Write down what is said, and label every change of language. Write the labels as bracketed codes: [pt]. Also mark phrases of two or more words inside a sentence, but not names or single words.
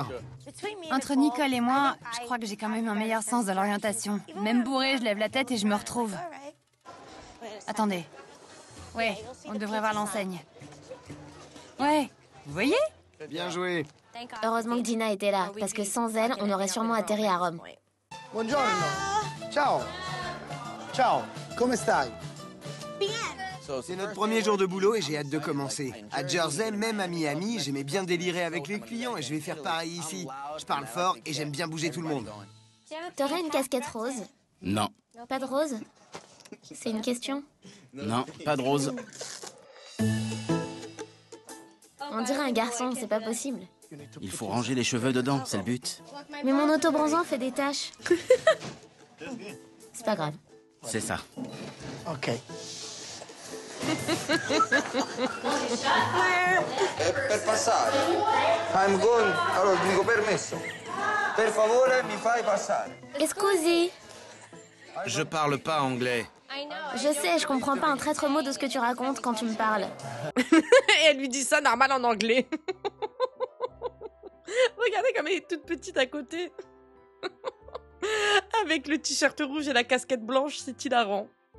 [fr] Entre Nicole et moi, je crois que j'ai quand même un meilleur sens de l'orientation. Même bourré, je lève la tête et je me retrouve. Attendez. Ouais, on devrait voir l'enseigne. Ouais, vous voyez? Bien joué. Heureusement que Dina était là, parce que sans elle, on aurait sûrement atterri à Rome. [it] Buongiorno. Ciao. Ciao. Come stai? [fr] C'est notre premier jour de boulot et j'ai hâte de commencer. À Jersey, même à Miami, j'aimais bien délirer avec les clients et je vais faire pareil ici. Je parle fort et j'aime bien bouger tout le monde. T'aurais une casquette rose? Non, Pas de rose? C'est une question? non, pas de rose. On dirait un garçon, c'est pas possible. Il faut ranger les cheveux dedans, c'est le but. Mais mon autobronzant fait des taches. C'est pas grave. C'est ça. Ok. [it] Per passare. [en] I'm going. [it] Allora, dico permesso. Per favore, mi fai passare. Scusi. [fr] Je parle pas anglais. Je sais, je comprends pas un traître mot de ce que tu racontes quand tu me parles. Et elle lui dit ça normal en anglais. Regardez comme elle est toute petite à côté. Avec le t-shirt rouge et la casquette blanche, c'est hilarant.